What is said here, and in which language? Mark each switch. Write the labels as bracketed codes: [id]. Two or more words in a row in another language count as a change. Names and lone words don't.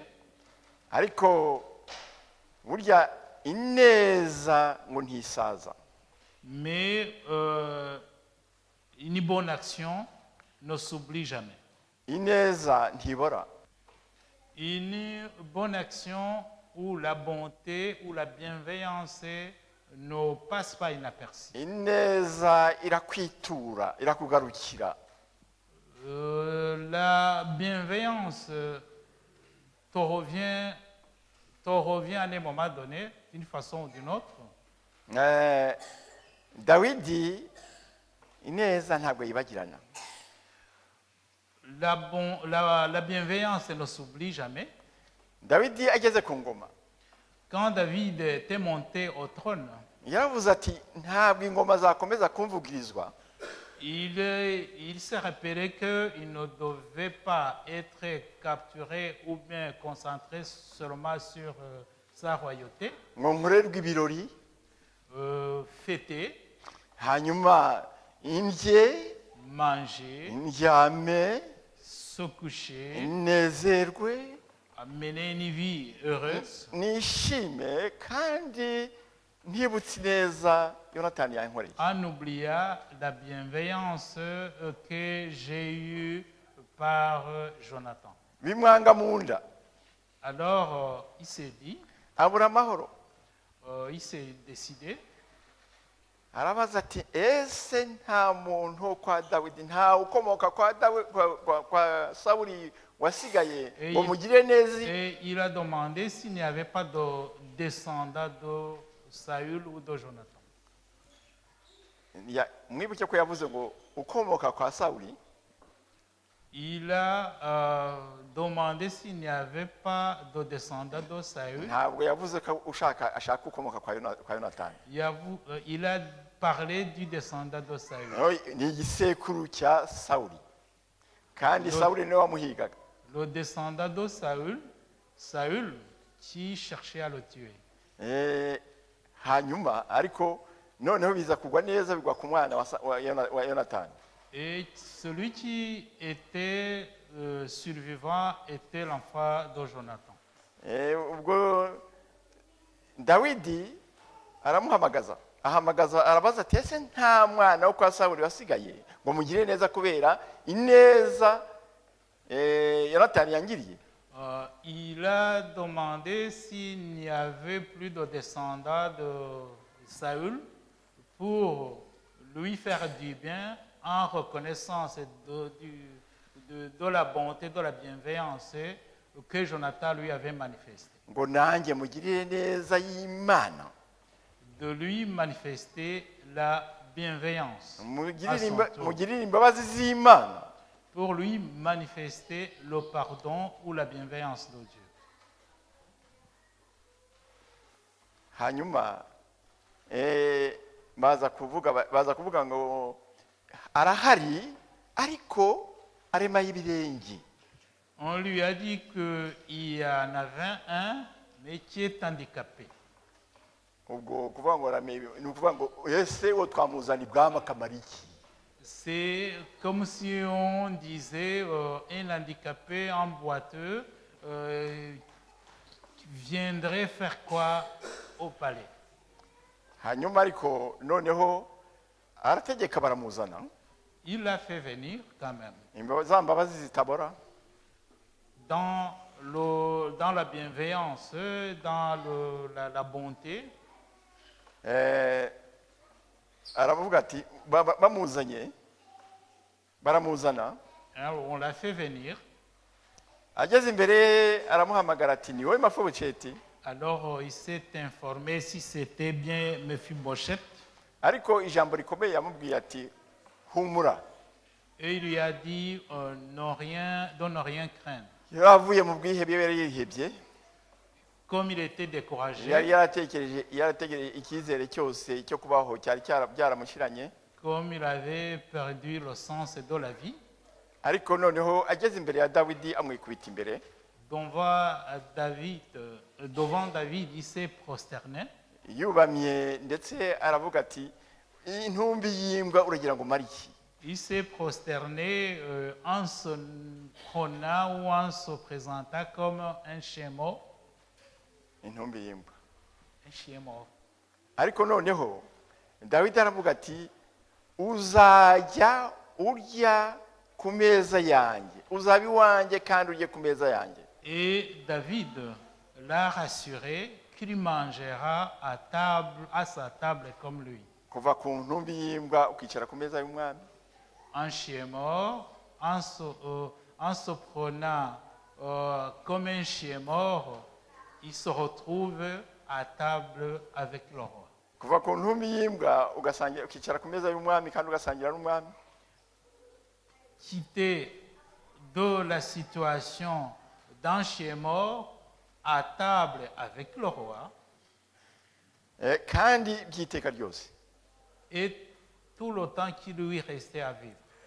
[rw] Ariko burya ineza ngo ntisaza. [fr] Mais une bonne action ne s'oublie jamais. [rw] Ineza ntibora. [fr] Une bonne action où la bonté ou la bienveillance ne passe pas inaperçue. [rw] Ineza irakwitura, irakugarukira. [fr] La bienveillance te revient à un moment donné, d'une façon ou d'une autre. [rw] dawidi ineza ntabwo yibagirana. [fr] La bienveillance ne s'oublie jamais. [rw] dawidi ageze ku ngoma [fr] Quand David était monté au trône, [rw] yaravuze ati ntabwo ingoma zakomeza kumvugirizwa [fr] il s'est rappelé qu'il ne devait pas être capturé ou bien concentré seulement sur sa royauté, [rw] ngo nkorerwe ibirori [fr] fêter, [rw] hanyuma indye [fr] manger, [rw] ndyame [fr] se coucher, [rw] nezerwe [fr] mener une vie heureuse. [rw] nishime kandi ntibutse neza yonatani yankoreye. [fr] En oubliant la bienveillance que j'ai eue par Jonathan. [rw] bimwanga mu nda [fr] Alors, il s'est dit, [rw] abura amahoro, [fr] il s'est décidé, [rw] arabaza ati ese nta muntu wo kwa dawidi, nta ukomoka kwa sawuli wasigaye ngo mugire neza. [fr] et il a demandé s'il n'y avait pas de descendant de Saül ou de Jonathan. [rw] mwibuke ko yavuze ngo ukomoka kwa sawuli. [fr] Il a demandé s'il n'y avait pas de descendant de Saül. [rw] ntabwo yavuze ko ashaka ukomoka kwa yonatani. [fr] Il a parlé du descendant de Saül. [rw] ni igisekuru cya sawuli kandi sawuli niwe wamuhigaga. [fr] Le descendant de Saül qui cherchait à le tuer. [rw] hanyuma ariko noneho biza kugwa neza, bigwa ku mwana wa yonatani. [fr] Et celui qui était survivant était l'enfant de Jonathan. [rw] ubwo dawidi aramuhamagaza, arabaza ati ese nta mwana wo kwa sawuli wasigaye ngo mugire neza kubera ineza yonatani yangiriye. [fr] Il a demandé s'il n'y avait plus de descendants de Saül pour lui faire du bien en reconnaissance de la bonté, de la bienveillance que Jonathan lui avait manifestée. [rw] ngo nanjye mugirire neza y'Imana, [fr] De lui manifester la bienveillance [rw] mugirire imbabazi z'Imana, [fr] pour lui manifester le pardon ou la bienveillance de Dieu. [rw] hanyuma baza kuvuga ngo arahari ariko arema y'ibirenge. [fr] On lui a dit qu'il y en avait un, mais qui est handicapé. [rw] ubwo kuvuga ngo ni ukuvuga ngo ese uwo twamuzana ibwami akamara iki? [fr] C'est comme si on disait un handicapé, un boiteux, viendrait faire quoi au palais. [rw] hanyuma ariko noneho arategeka baramuzana. [fr] Il l'a fait venir quand même. [rw] za mbabazi zitabora, [fr] Dans la bienveillance, dans la bonté. [rw] aravuga ati baramuzana. [fr] Alors, on l'a fait venir. [rw] ageze imbere aramuhamagara ati ni wowe Mafibosheti? [fr] Alors, il s'est informé si c'était bien Mephibosheth. [rw] ariko ijambo rikomeye yamubwiye ati humura. [fr] Et il lui a dit de ne rien craindre. [rw] yavuye mu bwihebye, yari yihebye. [fr] Comme il était découragé, [rw] yari yarategereje icyizere cyose cyo kubaho cyari byaramushyiranye. [fr] comme il avait perdu le sens de la vie, [rw] ariko noneho ageze imbere ya dawidi amwikubita imbere. [fr] devant David, il s'est prosterné. [rw] yubamye ndetse aravuga ati intumbi y'imbwa uragira ngo mari iki? [fr] Il s'est prosterné en se prenant ou en se présentant comme un chameau. [rw] intumbi y'imbwa. [fr] Un chameau. [rw] ariko noneho dawidi aravuga ati uzajya urya ku meza yanjye, uzaba iwanjye kandi urye ku meza yanjye. [fr] Et David l'a rassuré qu'il mangera à sa table comme lui. [rw] kuva ku ntumbi y'imbwa ukicara ku meza y'umwami. [fr] Un chien mort, en se prenant comme un chien mort, il se retrouve à table avec le roi. [rw] kuva ku ntumi y'imbwa ugasangira ukicara ku meza y'umwami kandi ugasangira n'umwami. [fr] Quitter de la situation d'un chien mort à table avec le roi [rw] kandi by'iteka ryose. [fr] et tout le temps qui lui restait à vivre.